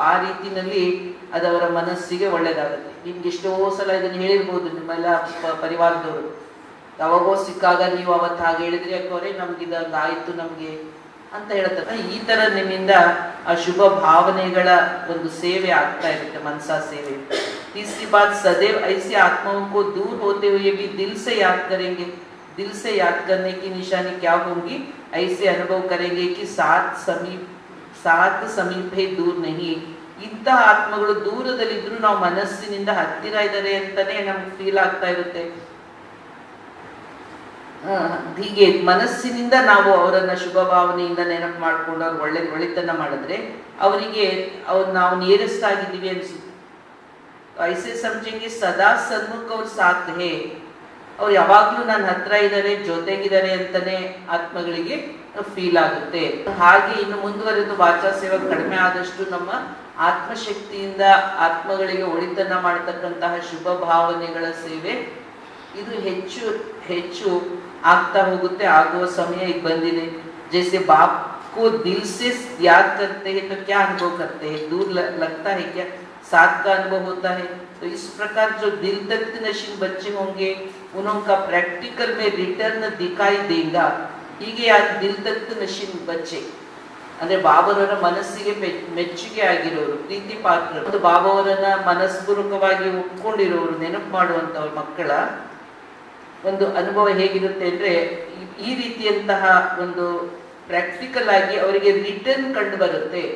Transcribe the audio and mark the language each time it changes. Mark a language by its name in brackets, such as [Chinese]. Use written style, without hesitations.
[Kannada] ಆ ರೀತಿನಲ್ಲಿ ಅದವರ ಮನಸ್ಸಿಗೆ ಒಳ್ಳೇದಾಗುತ್ತೆ. ನಿಮ್ಗೆ ಎಷ್ಟೋ ಸಲ ಇದನ್ನು ಹೇಳಿರ್ಬೋದು ನಿಮ್ಮೆಲ್ಲ ಪರಿವಾರದವರು, ಯಾವಾಗೋ ಸಿಕ್ಕಾಗ ನೀವು ಅವತ್ತು ಹಾಗೆ ಹೇಳಿದ್ರಿ ಯಾಕೋರೆ ನಮ್ಗಿದಂಗ ಆಯ್ತು ನಮ್ಗೆ ಅಂತ ಹೇಳ್ತಾರೆ. ಈ ತರ ನಿಮ್ಮಿಂದ ಆ ಶುಭ ಭಾವನೆಗಳ ಒಂದು ಸೇವೆ ಆಗ್ತಾ ಇರುತ್ತೆ, ಮನಸಾ ಸೇವೆ. [Hindi] तीसरी बात सदैव ऐसी आत्माओं को दूर होते हुए भी दिल से याद करेंगे. दिल से याद करने की निशानी क्या होंगी? ऐसे अनुभव करेंगे कि साथ समीप है दूर नहीं. [Kannada] ಇಂತಹ ಆತ್ಮಗಳು ದೂರದಲ್ಲಿದ್ರು ನಾವು ಮನಸ್ಸಿನಿಂದ ಹತ್ತಿರ ಇದ್ದಾರೆ ಅಂತಾನೆ ನಮ್ಗೆ ಫೀಲ್ ಆಗ್ತಾ ಇರುತ್ತೆ. ಹೀಗೆ ಮನಸ್ಸಿನಿಂದ ನಾವು ಅವರನ್ನ ಶುಭ ಭಾವನೆಯಿಂದ ನೆನಪು ಮಾಡ್ಕೊಂಡು ಅವ್ರು ಒಳಿತನ್ನ ಮಾಡಿದ್ರೆ ಅವರಿಗೆ ನಾವು ನಿಯರೆಸ್ಟ್ ಆಗಿದ್ದೀವಿ ಅನ್ಸುತ್ತೆ. [Hindi] ಐಸೆ ಸಮझेंगे ಸದಾ ಸನ್ಮುಖ ಅವ್ರ ಸಾಥ್ ಹೇ, [Kannada] ಅವ್ರು ಯಾವಾಗ್ಲೂ ನನ್ನ ಹತ್ರ ಇದ್ದಾರೆ, ಜೊತೆಗಿದ್ದಾರೆ ಅಂತಾನೆ ಆತ್ಮಗಳಿಗೆ ಫೀಲ್ ಆಗುತ್ತೆ. ಹಾಗೆ ಇನ್ನು ಮುಂದುವರೆದು ವಾಚಾ ಸೇವೆ ಕಡಿಮೆ ಆದಷ್ಟು ನಮ್ಮ ಆತ್ಮಶಕ್ತಿಯಿಂದ ಆತ್ಮಗಳಿಗೆ ಒಳಿತನ್ನ ಮಾಡತಕ್ಕಂತಹ ಶುಭ ಭಾವನೆಗಳ ಸೇವೆ ಇದು ಹೆಚ್ಚು ಹೆಚ್ಚು ಆಗ್ತಾ ಹೋಗುತ್ತೆ. ಆಗುವ ಸಮಯ ಈಗ ಬಂದಿದೆ. [Hindi] जैसे बाप को दिल से याद करते हैं तो क्या अनुभव करते हैं? दूर लगता है क्या? साथ का अनुभव होता है. तो इस प्रकार जो दिल तक नशीन बच्चे होंगे उनका प्रैक्टिकल में रिटर्न दिखाई देगा. [Kannada] ಹೀಗೆ ದಿಲ್ ತಕ್ ನಶೀನ್ ಬಚ್ಚೆ ಅಂದ್ರೆ ಬಾಬಾರವರ ಮನಸ್ಸಿಗೆ ಮೆಚ್ಚುಗೆ ಆಗಿರೋರು, ಪ್ರೀತಿ ಪಾತ್ರರು ಮತ್ತು ಬಾಬಾವರನ್ನ ಮನಸ್ಪೂರ್ವಕವಾಗಿ ಒಪ್ಕೊಂಡಿರೋರು, ನೆನಪು ಮಾಡುವಂತವ್ರ ಮಕ್ಕಳ ಒಂದು ಅನುಭವ ಹೇಗಿರುತ್ತೆ ಅಂದ್ರೆ ಈ ರೀತಿಯಂತಹ ಒಂದು ಪ್ರಾಕ್ಟಿಕಲ್ ಆಗಿ ಅವರಿಗೆ ರಿಟರ್ನ್ ಕಂಡು ಬರುತ್ತೆ.